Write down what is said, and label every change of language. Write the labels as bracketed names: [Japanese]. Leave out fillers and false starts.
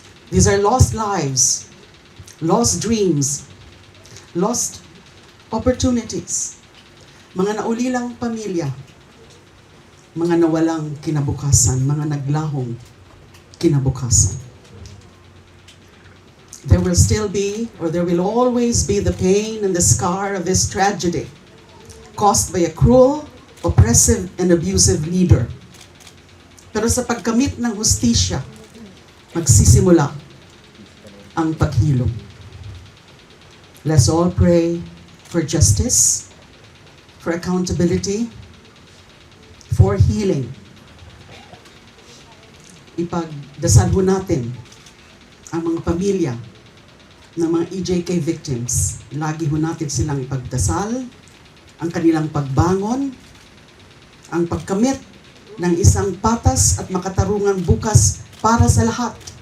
[English] These are lost lives, lost dreams, lost opportunities, [Filipino] mga naulilang pamilya, mga nawalang kinabukasan, mga naglahong kinabukasan. [English] There will still be, or there will always be, the pain and the scar of this tragedy caused by a cruel, oppressive, and abusive leader. [Filipino] Pero sa pagkamit ng hustisya, magsisimula ang paghilom. [English] Let's all pray for justice, for accountability, for healing, [Filipino] ipagdasal ho natin ang mga pamilya ng mga EJK victims. Lagi ho natin silang ipagdasal, ang kanilang pagbangon, ang pagkamit ng isang patas at makatarungang bukas para sa lahat.